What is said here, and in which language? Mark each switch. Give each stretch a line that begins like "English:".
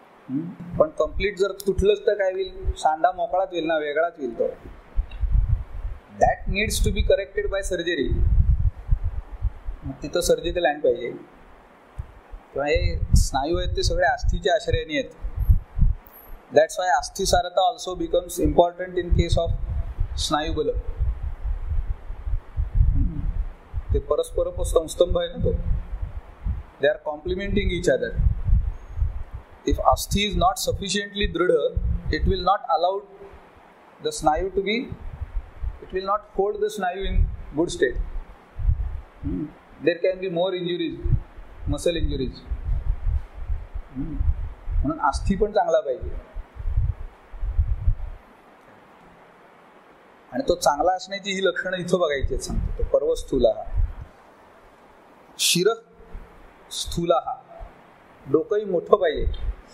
Marathi: पण कम्प्लीट जर तुटलंच तर काय होईल, सांधा मोकळाच होईल ना, वेगळाच होईल तो.
English: That needs to be corrected by surgery.
Marathi: तिथं सर्जिकल हँड पाहिजे. किंवा हे स्नायू आहेत ते सगळे अस्थिच्या आश्रयाने आहेत.
English: That's why अस्थिसारता also becomes important in case of स्नायुबल.
Marathi: ते परस्पर स्तंभ आहे ना तो.
English: They are complimenting each other. If asthi is not sufficiently dridha, it will not allow the snayu to be, it will not hold the snayu in good state. There can be more injuries, muscle injuries.
Marathi: म्हणून अस्थि पण चांगला पाहिजे. आणि तो चांगला असण्याची ही लक्षणं इथं बघायची आहेत सांगतो. तो पर्व स्थूलः, शिर स्थूलः, डोकंही मोठं पाहिजे.